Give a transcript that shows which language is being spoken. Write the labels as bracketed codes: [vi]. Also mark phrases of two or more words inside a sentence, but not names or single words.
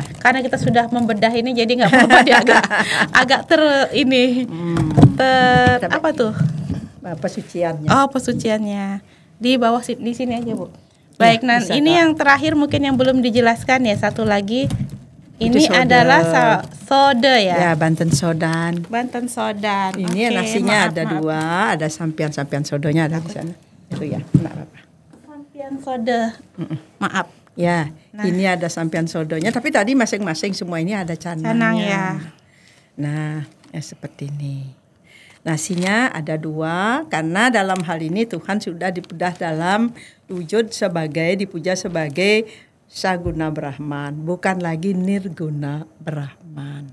[id] Karena kita sudah membedah ini jadi nggak apa-apa dia agak apa tuh? Pesuciannya. Oh, pesuciannya. Di bawah di sini aja, Bu. Baik, nah ini yang terakhir mungkin yang belum dijelaskan ya, satu lagi. Ini adalah soda ya. Ya, Banten sodan. Banten sodan. Ini nasinya ada dua, ada sampian sodonya ada di sana. Itu ya, enggak apa-apa. Sampian soda. Maaf. Ya, ini ada sampian sodonya, tapi tadi masing-masing semua ini ada canangnya. Canang ya. Nah, ya seperti ini. Nasinya ada dua, karena dalam hal ini Tuhan sudah dipudah dalam wujud dipuja sebagai Saguna Brahman, bukan lagi Nirguna Brahman.